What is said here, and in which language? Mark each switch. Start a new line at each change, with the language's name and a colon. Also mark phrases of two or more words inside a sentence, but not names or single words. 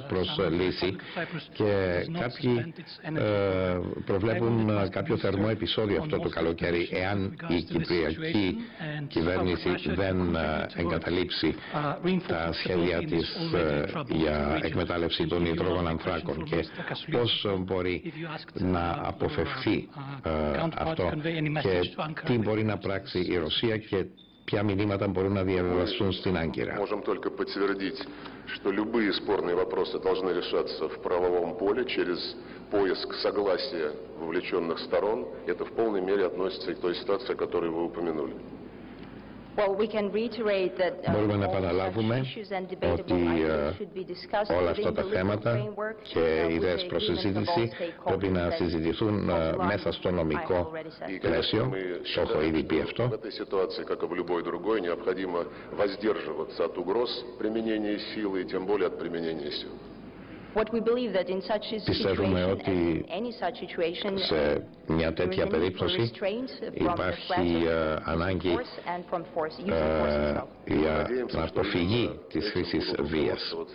Greek: προς λύση και κάποιοι προβλέπουν κάποιο θερμό επεισόδιο αυτό το καλοκαίρι εάν η κυπριακή κυβέρνηση δεν εγκαταλείψει τα σχέδια της για εκμετάλλευση των υδρογονανθράκων και πώς μπορεί να αποφευθεί αυτό και τι μπορεί να πράξει η Ρωσία και ποια μηνύματα μπορούν να διαβιβαστούν στην Άγκυρα.
Russian: Можем только подтвердить, что любые спорные вопросы должны решаться в правовом поле через поиск согласия вовлеченных сторон. Это в полной мере относится и к той ситуации, которую вы упомянули.
Greek: Μπορούμε να επαναλάβουμε ότι όλα αυτά τα θέματα και οι ιδέες προς συζήτηση πρέπει να συζητηθούν μέσα στο νομικό πλαίσιο. Το έχω ήδη πει αυτό. Πιστεύουμε ότι σε μια τέτοια περίπτωση υπάρχει ανάγκη για να αποφυγεί της χρήσης βίας.